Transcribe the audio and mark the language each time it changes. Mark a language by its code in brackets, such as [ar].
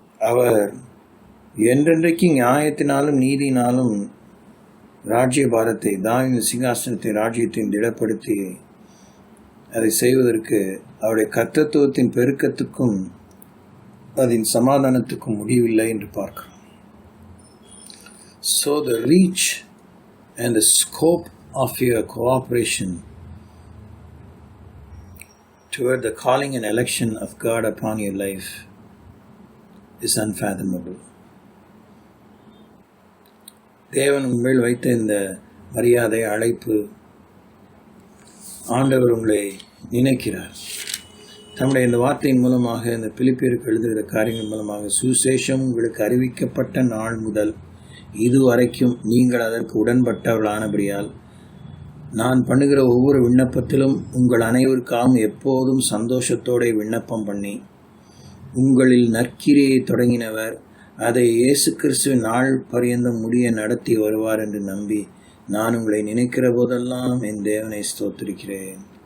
[ta] அவர் என்றென்றைக்கு நியாயத்தினாலும் நீதினாலும் ராஜ்ய பாரத்தை, தாவீதின் சிங்காசனத்தை, ராஜ்யத்தையும் திடப்படுத்தி அதை செய்வதற்கு அவருடைய கர்த்தத்துவத்தின் பெருக்கத்துக்கும் அதன் சமாதானத்துக்கும் முடிவில்லை என்று பார்க்கிறோம். [en] So the reach and the scope of your cooperation toward the calling and election of God upon your life is unfathomable. [ta] தேவன் உங்கள் வைத்த இந்த மரியாதை, அழைப்பு, ஆண்டவர் உங்களை நினைக்கிறார். தம்முடைய இந்த வார்த்தையின் மூலமாக, இந்த பிலிப்பியருக்கு எழுதுகிற காரியங்கள் மூலமாக, சுசேஷம் உங்களுக்கு அறிவிக்கப்பட்ட நாள் முதல் இதுவரைக்கும் நீங்கள் அதற்கு உடன்பட்டவர்களானபடியால் நான் பண்ணுகிற ஒவ்வொரு விண்ணப்பத்திலும் உங்கள் அனைவருக்காகவும் எப்போதும் சந்தோஷத்தோடு விண்ணப்பம் பண்ணி, உங்களில் நற்கிரியை தொடங்கினவர் அதை இயேசு கிறிஸ்துவின் நாள் பரியந்தம் முடிய நடத்தி வருவார் என்று நம்பி நான் உங்களை நினைக்கிற போதெல்லாம் என் தேவனை ஸ்தோத்திரிக்கிறேன்.